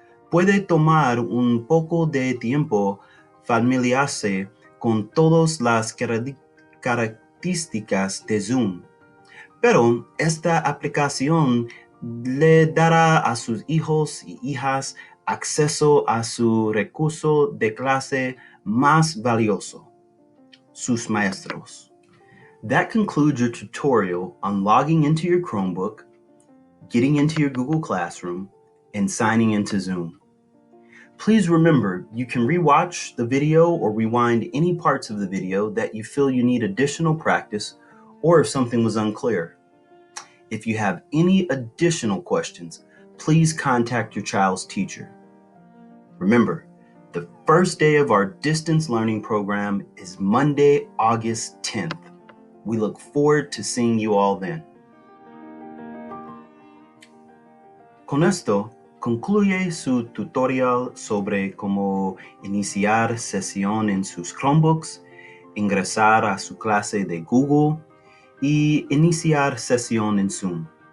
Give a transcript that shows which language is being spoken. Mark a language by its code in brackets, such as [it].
[es] Puede tomar un poco de tiempo familiarizarse con todas las características de Zoom, pero esta aplicación le dará a sus hijos y hijas acceso a su recurso de clase más valioso, sus maestros. [en] That concludes your tutorial on logging into your Chromebook, getting into your Google Classroom, and signing into Zoom. Please remember, you can rewatch the video or rewind any parts of the video that you feel you need additional practice or if something was unclear. If you have any additional questions, please contact your child's teacher. Remember, the first day of our distance learning program is Monday, August 10th. We look forward to seeing you all then. [es] Con esto, concluye su tutorial sobre cómo iniciar sesión en sus Chromebooks, ingresar a su clase de Google y iniciar sesión en Zoom.